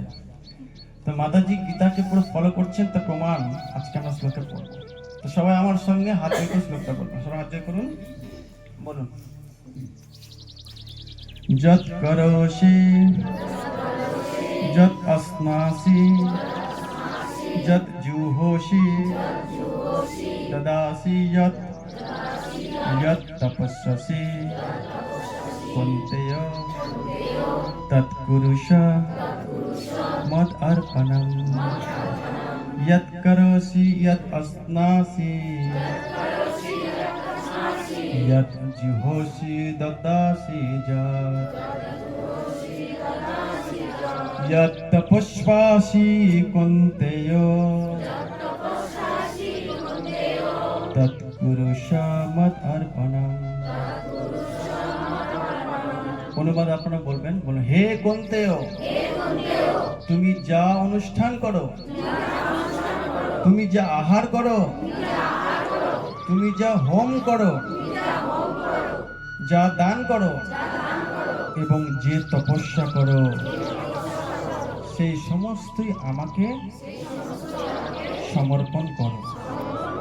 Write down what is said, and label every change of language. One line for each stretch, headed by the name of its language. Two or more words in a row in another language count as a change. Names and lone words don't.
Bangla: তো মাতাজি গীতাকে পুরো ফলো করছেন, তার প্রমাণ আজকে আমরা শ্লোকে পড়ব। তো সবাই আমার সঙ্গে হাত রেখে শ্লোকটা বলবেন। সবাই হাত করুন, বলুন।
Sanskrit: যৎ করোষি যৎ আসনাসি যৎ জুহোষি দদাসি যৎ যৎ তপস্যসি কুন্তেয় তৎ কুরুষ মদ অর্পণম। যৎ করোষি যৎ আসনাসি যৎ জুহোষি দদাসি যৎ যৎ তপস্যাসি কুন্তেয় তৎ কুরুষ মদ অর্পণম।
Bangla: অনুবাদ আপনারা বলবেন, বলুন হে কুন্তেয়, তুমি যা অনুষ্ঠান করো, তুমি যা আহার করো, তুমি যা হোম করো, যা দান করো এবং যে তপস্যা করো, সেই সমস্তই আমাকে সমর্পণ করো।